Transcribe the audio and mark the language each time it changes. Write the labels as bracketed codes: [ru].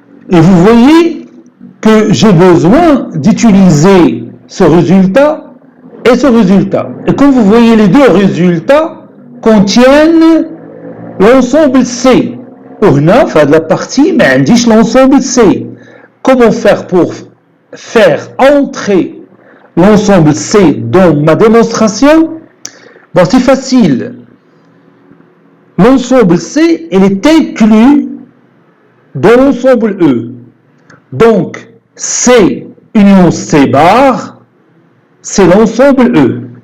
[fr] Et vous voyez que j'ai besoin d'utiliser ce résultat et ce résultat. Et comme vous voyez, les deux résultats contiennent l'ensemble C. [ar] وهنا في هذه [fr] la partie [ar] ما عنديش [fr] l'ensemble C. Comment faire pour faire entrer l'ensemble C dans ma démonstration? Bon, c'est facile. L'ensemble C, il est inclus dans l'ensemble E. Donc, C union C bar, c'est l'ensemble E.